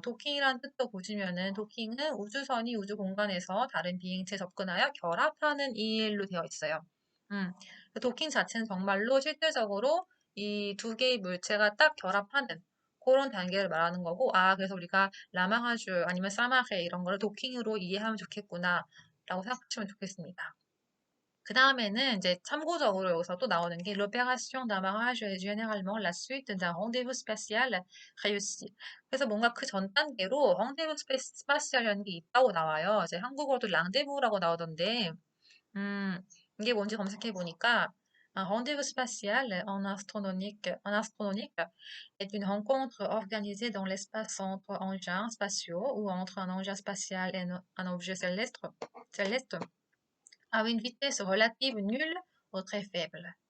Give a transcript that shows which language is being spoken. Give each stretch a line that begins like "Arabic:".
Korean: 도킹이라는 뜻도 보시면은 도킹은 우주선이 우주 공간에서 다른 비행체에 접근하여 결합하는 일로 되어 있어요. 음, 도킹 자체는 정말로 실질적으로 이 두 개의 물체가 딱 결합하는 그런 단계를 말하는 거고, 그래서 우리가 라마하주 아니면 사마헤 이런 거를 도킹으로 이해하면 좋겠구나 라고 생각하시면 좋겠습니다. 그 다음에는 이제 참고적으로 여기서 또 나오는 게
French: l'opération d'amarrage est généralement la suite d'un rendez-vous spatial réussi.
Korean: 그래서 뭔가 그 전 단계로 rendez-vous spatial이라는 게 있다고 나와요. 이제 한국어도 랑데부라고 나오던데, 음, 이게 뭔지 검색해 보니까
French: un rendez-vous spatial en astronomique est une rencontre organisée dans l'espace entre engins spatiaux ou entre un engin spatial et un objet céleste à une vitesse relative nulle ou très faible.